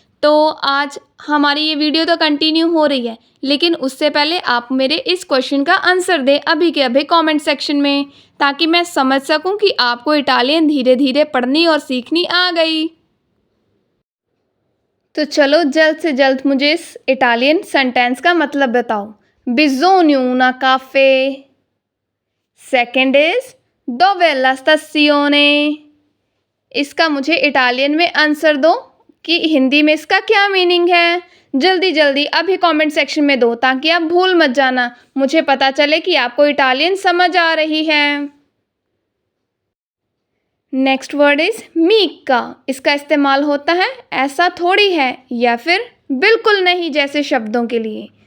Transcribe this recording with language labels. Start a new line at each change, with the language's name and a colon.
Hindi: तो आज हमारी ये वीडियो तो कंटिन्यू हो रही है, लेकिन उससे पहले आप मेरे इस क्वेश्चन का आंसर दें अभी के अभी कमेंट सेक्शन में, ताकि मैं समझ सकूं कि आपको इटालियन धीरे धीरे पढ़नी और सीखनी आ गई। तो चलो जल्द से जल्द मुझे इस इटालियन सेंटेंस का मतलब बताओ।
Italian: bisogno una caffè।
Hindi: Second is
Italian: dove è la stazione।
Hindi: इसका मुझे इटालियन में आंसर दो कि हिंदी में इसका क्या मीनिंग है। जल्दी जल्दी अभी कमेंट सेक्शन में दो, ताकि आप भूल मत जाना, मुझे पता चले कि आपको इटालियन समझ आ रही है। Next word is Mika. इसका इस्तेमाल होता है ऐसा थोड़ी है या फिर बिल्कुल नहीं जैसे शब्दों के लिए।